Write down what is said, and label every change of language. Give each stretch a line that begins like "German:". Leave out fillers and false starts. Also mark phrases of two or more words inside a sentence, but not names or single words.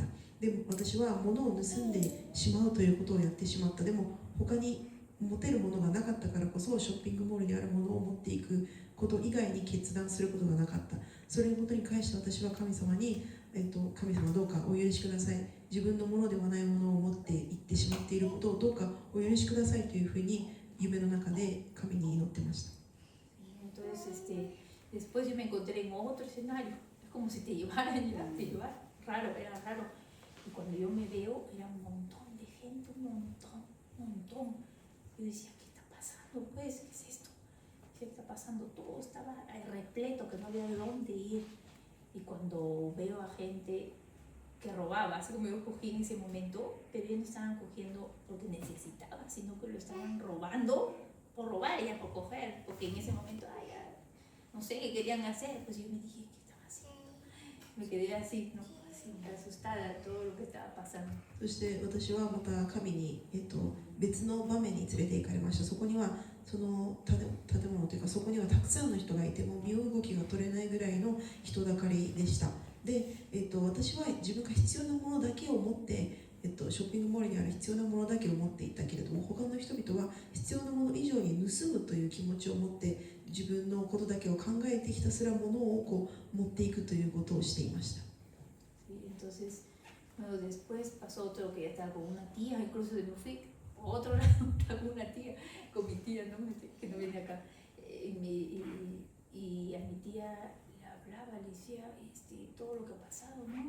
Japanese: でも私は物を盗んでしまうということをやってしまった。でも他に持てるものがなかったからこそショッピングモールにあるものを持っていくこと以外に決断することがなかった。それのことに関して私は神様に、神様どうかお許しください。自分のものではないものを持っていってしまっていることをどうかお許しくださいというふうに夢の中で神に祈ってました。
Spanish: Entonces, después yo me encontré en otro escenario, es como si te llevaran, raro, era raro. Y cuando yo me veo, era un montón de gente, un montón. Yo decía, ¿qué está pasando? Pues, ¿qué es esto? ¿Qué está pasando? Todo estaba repleto, que no había dónde ir. Y cuando veo a gente que robaba, así como yo cogí en ese momento, pero ellos no estaban cogiendo porque necesitaban, sino que lo estaban robando por robar, ya por coger, porque en ese momento, no sé qué querían hacer. Pues yo me dije, ¿qué estaba haciendo? Me quedé así, ¿no? Así, asustada de todo lo que estaba pasando.
Japanese: そして私はまた神に、別の場面に連れて行かれました。そこにはその建物というか、そこにはたくさんの人がいて、もう身動きが取れないぐらいの人だかりでした。で、私は自分が必要なものだけを持って、ショッピングモールにある必要なものだけを持っていったけれども、他の人々は必要なもの以上に盗むという気持ちを持って自分のことだけを考えてひたすらものをこう持っていくということをしていました。
Spanish: Sí, entonces, bueno, después pasó otro que ya estaba con una tía, incluso me fui a otro lado, estaba con una tía, con mi tía, ¿no? Que no viene acá. Y a mi tía le hablaba, le decía todo lo que ha pasado, ¿no?